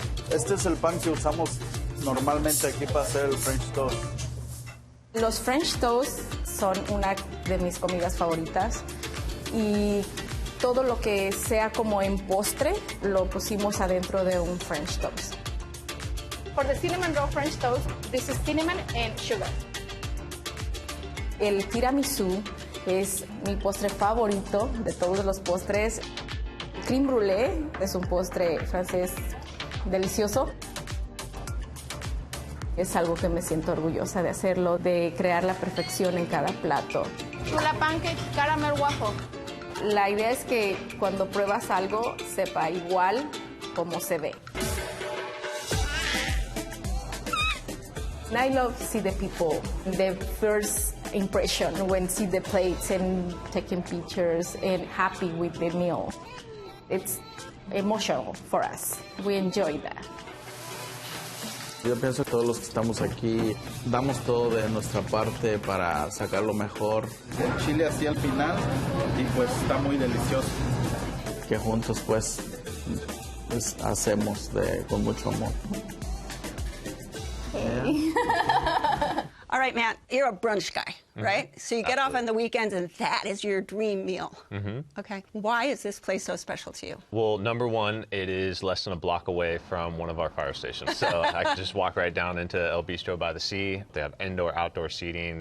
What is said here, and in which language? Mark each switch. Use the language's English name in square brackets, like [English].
[Spanish] Este es el pan que usamos normalmente aquí para hacer el French toast. Los French toast son una de mis comidas favoritas y todo lo que sea como en postre lo pusimos adentro de un French toast. [English] For the cinnamon roll French toast, this is cinnamon and sugar. [Spanish] El tiramisú es mi postre favorito de todos los postres. Crème brûlée es un postre francés delicioso. Es algo que me siento orgullosa de hacerlo, de crear la perfección en cada plato. [English] Chula pancake, caramel waffle. [Spanish] La idea es que cuando pruebas algo sepa igual como se ve. [English] And I love to see the people, the first impression when see the plates and taking pictures and happy with the meal. It's emotional for us. We enjoy that. [Spanish] Yo pienso que todos los que estamos aquí damos todo de nuestra parte para sacar lo mejor. El chile así al final y pues está muy delicioso. Que juntos pues hacemos con mucho amor. [English] All right, Matt, you're a brunch guy, right? So you get off on the weekends, and that is your dream meal. Okay. Why is this place so special to you? Well, number one, it is less than a block away from one of our fire stations. So I can just walk right down into El Bistro by the Sea. They have indoor, outdoor seating.